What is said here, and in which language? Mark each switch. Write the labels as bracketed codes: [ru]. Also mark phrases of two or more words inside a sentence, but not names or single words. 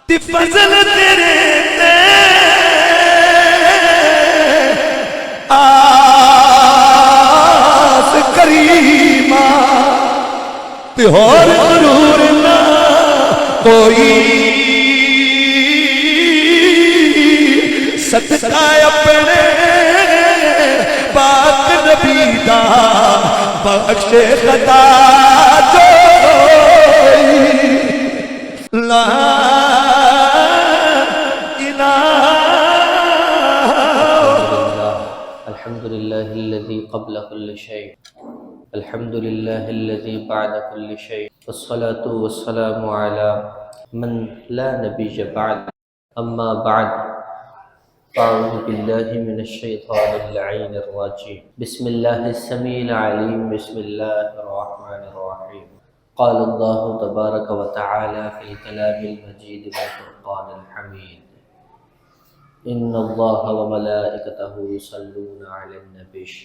[pa] دی فضل تیرے تے آس کریمہ تے ہور ضرور نہ کوئی صدقہ اپنے پاک نبی دا بخش خطا جوئی لا [ar] الحمد لله الذي قبل كل شيء الحمد لله الذي بعد كل شيء والصلاة والسلام على من لا نبي بعد أما بعد أعوذ بالله من الشيطان اللعين الرجيم بسم الله السميع العليم بسم الله الرحمن الرحيم قال الله تبارك وتعالى في الكلام المجيد والفرقان الحميد إن الله وملائكته يصلون على النبي